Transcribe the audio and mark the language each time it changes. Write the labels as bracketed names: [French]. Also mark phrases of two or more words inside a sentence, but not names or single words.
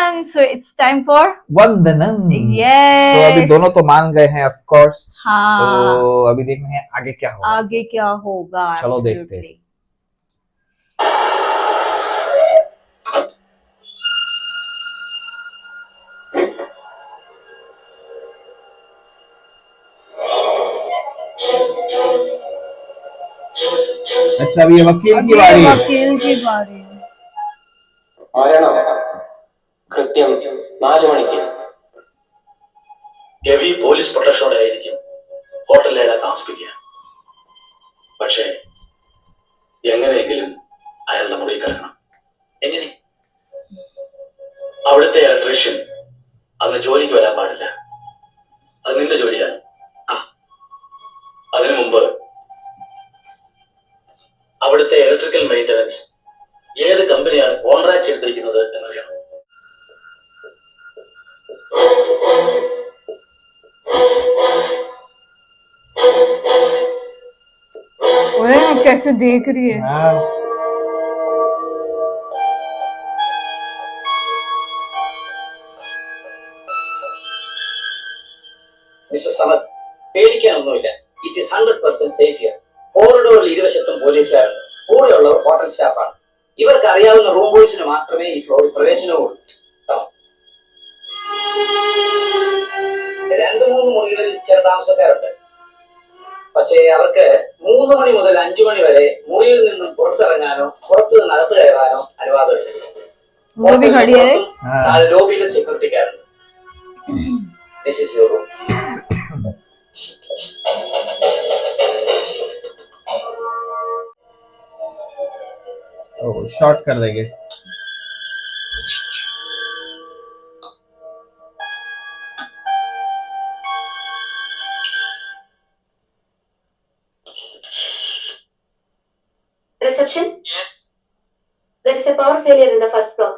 [English] so it's time for [Hindi] वंदनम। [English] Yes. [Hindi] तो अभी दोनों तो मान गए हैं [English] of course. [Hindi] हाँ। तो अभी देखना है आगे क्या होगा। आगे क्या होगा। चलो देखते हैं। अच्छा अभी वकील की बारी। വക്കീൽ की बारी। [Malayalam] മരണം കൃത്യം 4 മണിക്ക് [English] heavy police [Malayalam] പ്രൊട്ടക്ഷനോടെ ആയിരിക്കും ഹോട്ടലിൽ താമസിപ്പിക്കുക. പക്ഷേ എങ്ങനെയെങ്കിലും അയാളുടെ മുറിയിൽ കിടക്കണം. എങ്ങനെ? അവിടുത്തെ ഇലക്ട്രീഷ്യൻ അന്ന് ജോലിക്ക് വരാൻ പാടില്ല. അത് നിന്റെ ജോലിയാണ്. അതിനു മുമ്പ് അവിടുത്തെ [English] electrical maintenance [Malayalam] ഏത് കമ്പനിയാണ് കോൺട്രാക്ട് എടുത്തിരിക്കുന്നത് എന്നറിയണം. [Hindi] कैसे देख रही है। [Malayalam] മിസ്റ്റർ സമദ്, പേടിക്കാനൊന്നുമില്ല. [English] It is 100% safe here. [Malayalam] കോറിഡോറിൽ ഇരുവശത്തും പോലീസുകാരുണ്ട്. കൂടെയുള്ളവർ ഹോട്ടൽ സ്റ്റാഫാണ്. ഇവർക്ക് അറിയാവുന്ന റൂം ബോയ്സിന് മാത്രമേ ഈ ഫ്ലോറിൽ പ്രവേശനവുള്ളൂ. 2-3 മുറികളിൽ ചില താമസക്കാരുണ്ട്. പക്ഷേ അവർക്ക് 3 മണി മുതൽ 5 മണി വരെ മുറിയിൽ നിന്നും പുറത്തിറങ്ങാനോ പുറത്തു നിന്ന് അകത്ത് കയറാനോ അനുവാദമില്ല. ലോബിയിലെ സെക്യൂരിറ്റിക്കാരുണ്ട്. [English] This is your room. [Hindi] शॉर्ट कर देंगे। [English] Reception? Yes. There is a power failure in the first floor.